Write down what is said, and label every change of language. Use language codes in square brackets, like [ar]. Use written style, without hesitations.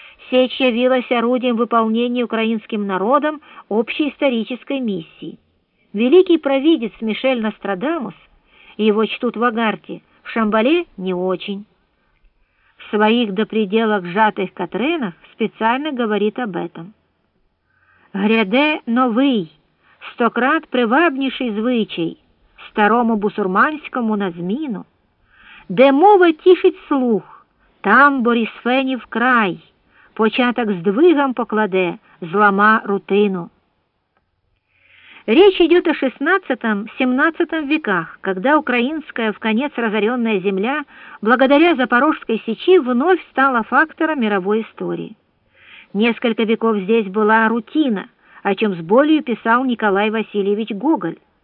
[ru] Сечь явилась орудием выполнения украинским народом общей исторической миссии. Великий провидец Мишель Нострадамус, его чтут в Агарте, в Шамбале не очень. В своих до предела сжатых катренах специально говорит об этом. [uk] «Гряде новий, стократ привабніший звичай, старому бусурманському на зміну, де мова тішить слух, там борисфенів край, початок здвигам покладе, злама рутину». [ru] Речь идет о XVI-XVII веках, когда украинская, в конец разоренная земля, благодаря Запорожской сечи, вновь стала фактором мировой истории. Несколько веков здесь была рутина, о чем с болью писал Николай Васильевич Гоголь.